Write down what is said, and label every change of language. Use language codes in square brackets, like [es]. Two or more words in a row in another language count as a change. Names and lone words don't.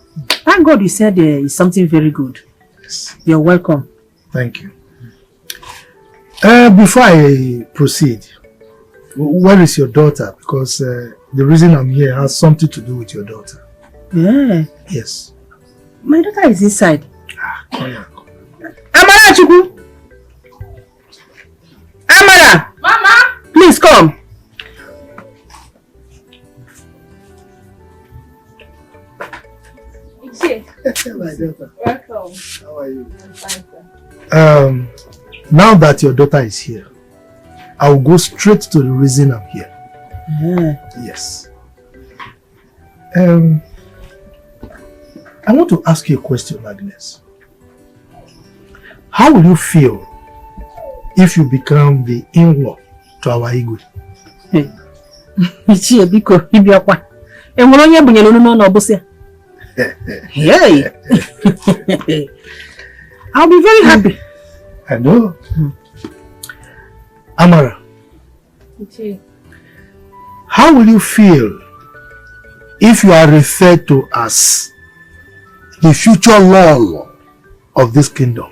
[en] Thank God you said it's something very good. Yes. You're welcome. Thank you. Before I proceed, where is your daughter? Because the reason I'm here has something to do with your daughter. Yeah. Yes. My daughter is inside. Yeah. Amara Chukwu! Amara! Mama! Please come. Ichie. My daughter. Welcome. How are you? I'm fine, sir. Now that your daughter is here, I'll go straight to the reason I'm here. Yeah. Yes. I want to ask you a question, Agnes. How will you feel if you become the in-law to our Igwe? [ig] Ichie biko ibiakwa. Enwere onye bunyere unu n'ọnụ ọbụsị ya. [en] Hey. I'll be very happy. I know. Amara, Ichie. how will you feel if you are referred to as the future law of this kingdom?